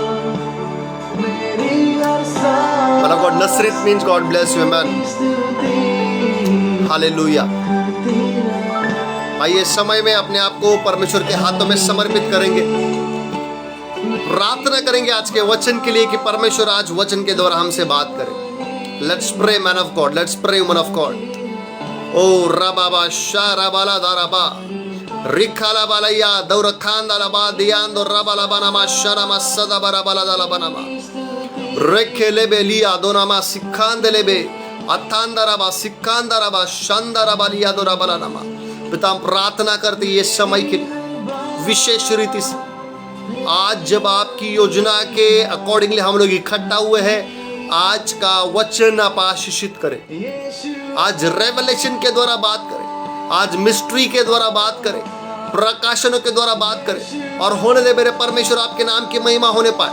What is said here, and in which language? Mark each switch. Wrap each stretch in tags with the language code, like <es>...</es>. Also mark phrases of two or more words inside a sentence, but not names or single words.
<en>Man of God Nasrit means, God bless you, amen.</en> <hi>हालेलुया। आइए समय में अपने आप को परमेश्वर के हाथों में समर्पित करेंगे, प्रार्थना करेंगे आज के वचन के लिए कि परमेश्वर आज वचन के द्वारा हमसे बात करे।</hi> <en>Let's pray man of God, let's pray woman of God. ओ रबाबा शाराबाला दाराबा रिखाला बालया दौरखांदाला बा दियांदो रबाला बनामा शरामा सदा बराबाला दाला बनामा रेखे लेबे लिया दोनामा सिखांदे लेबे अथांदराबा सिखांदराबा शांदराबा लिया दोराबाला नामा।</en> <hi>पिता हम प्रार्थना करते ये समय के लिए विशेष रीति से, आज जब आपकी योजना के अकॉर्डिंगली हम लोग इकट्ठा हुए हैं, आज का वचन आप आशीषित करें, आज रेवलेशन के द्वारा बात करें, आज मिस्ट्री के द्वारा बात करें, प्रकाशनों के द्वारा बात करें, और होने दे मेरे परमेश्वर आपके नाम की महिमा होने पाए।</hi>